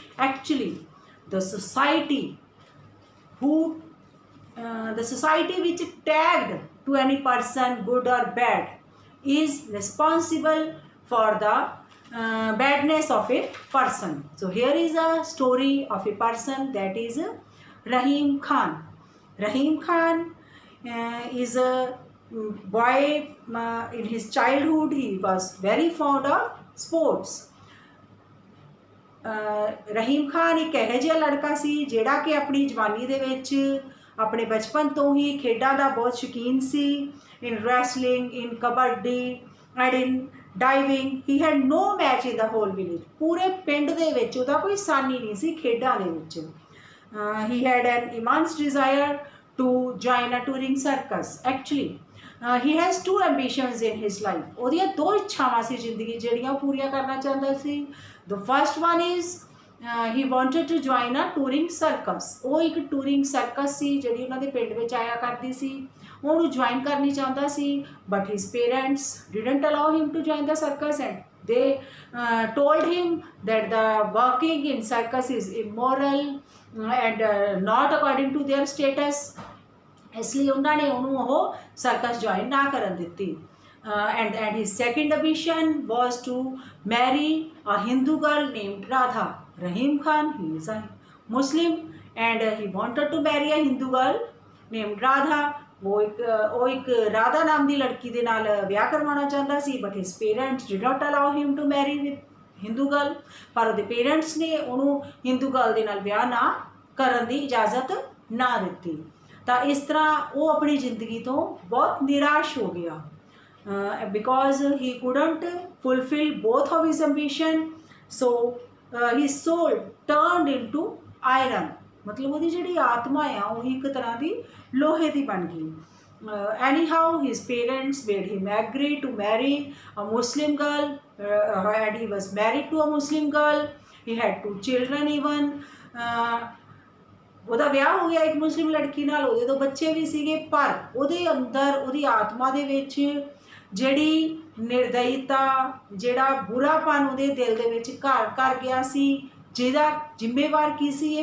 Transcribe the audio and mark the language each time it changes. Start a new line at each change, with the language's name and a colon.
English: Actually, the society who the society which tagged to any person good or bad is responsible for the badness of a person. So here is a story of a person, that is Rahim Khan. Rahim Khan is a boy. In his childhood he was very fond of sports.
Punjabi: Rahim Khan ਇੱਕ ਇਹੋ ਜਿਹਾ ਲੜਕਾ ਸੀ ਜਿਹੜਾ ਕਿ ਆਪਣੀ ਜਵਾਨੀ ਦੇ ਵਿੱਚ ਆਪਣੇ ਬਚਪਨ ਤੋਂ ਹੀ ਖੇਡਾਂ ਦਾ ਬਹੁਤ ਸ਼ੌਕੀਨ ਸੀ।
English: In wrestling, in kabaddi and in diving he had no match in the whole village.
Punjabi: ਪੂਰੇ ਪਿੰਡ ਦੇ ਵਿੱਚ ਉਹਦਾ ਕੋਈ ਸਾਨੀ ਨਹੀਂ ਸੀ ਖੇਡਾਂ ਦੇ ਵਿੱਚ।
English: He had an immense desire to join a touring circus. Actually he has two ambitions in his life.
Punjabi: ਉਹਦੀਆਂ ਦੋ ਇੱਛਾਵਾਂ ਸੀ ਜ਼ਿੰਦਗੀ ਜਿਹੜੀਆਂ ਪੂਰੀਆਂ ਕਰਨਾ ਚਾਹੁੰਦਾ ਸੀ।
English: The first one is he wanted to join a touring circus.
Punjabi: ਉਹ ਇੱਕ ਟੂਰਿੰਗ ਸਰਕਸ ਸੀ ਜਿਹੜੀ ਉਹਨਾਂ ਦੇ ਪਿੰਡ ਵਿੱਚ ਆਇਆ ਕਰਦੀ ਸੀ, ਉਹਨੂੰ ਜੁਆਇਨ ਕਰਨੀ ਚਾਹੁੰਦਾ ਸੀ।
English: But his parents didn't allow him to join the circus and they told him that the working in circus is immoral and not according to their status.
Punjabi: ਇਸ ਲਈ ਉਹਨਾਂ ਨੇ ਉਹਨੂੰ ਉਹ ਸਰਕਸ ਜੁਆਇਨ ਨਾ ਕਰਨ ਦਿੱਤੀ।
English: and his second ambition was to marry a Hindu girl named Radha. Rahim Khan, he is a Muslim and he wanted to marry a Hindu girl named Radha.
Punjabi: ਉਹ ਇੱਕ ਰਾਧਾ ਨਾਮ ਦੀ ਲੜਕੀ ਦੇ ਨਾਲ ਵਿਆਹ ਕਰਵਾਉਣਾ ਚਾਹੁੰਦਾ ਸੀ।
English: but his parents did not allow him to marry with Hindu girl.
Punjabi: ਪਰ ਉਹਦੇ ਪੇਰੈਂਟਸ ਨੇ ਉਹਨੂੰ ਹਿੰਦੂ ਗਰਲ ਦੇ ਨਾਲ ਵਿਆਹ ਨਾ ਕਰਨ ਦੀ ਇਜਾਜ਼ਤ ਨਾ ਦਿੱਤੀ। ਤਾਂ ਇਸ ਤਰ੍ਹਾਂ ਉਹ ਆਪਣੀ ਜ਼ਿੰਦਗੀ ਤੋਂ ਬਹੁਤ ਨਿਰਾਸ਼ ਹੋ ਗਿਆ
English: Because he couldn't fulfill both of his ambition. so his soul turned into iron.
Punjabi: ਮਤਲਬ ਉਹਦੀ ਜਿਹੜੀ ਆਤਮਾ ਆ ਉਹ ਇੱਕ ਤਰ੍ਹਾਂ ਦੀ ਲੋਹੇ ਦੀ ਬਣ ਗਈ।
English: anyhow his parents made him agree to marry a Muslim girl and he was married to a Muslim girl. he had 2 children even.
Punjabi: ਉਹਦਾ ਵਿਆਹ ਹੋ ਗਿਆ ਇੱਕ ਮੁਸਲਿਮ ਲੜਕੀ ਨਾਲ, ਉਹਦੇ 2 ਬੱਚੇ ਵੀ ਸੀਗੇ। ਪਰ ਉਹਦੇ ਅੰਦਰ ਉਹਦੀ ਆਤਮਾ ਦੇ ਵਿੱਚ ਜਿਹੜੀ ਨਿਰਦਇਤਾ, ਜਿਹੜਾ ਬੁਰਾਪਨ ਉਹਦੇ ਦਿਲ ਦੇ ਵਿੱਚ ਘਰ ਕਰ ਗਿਆ ਸੀ, ਜਿਹਦਾ ਜ਼ਿੰਮੇਵਾਰ ਕੀ ਸੀ?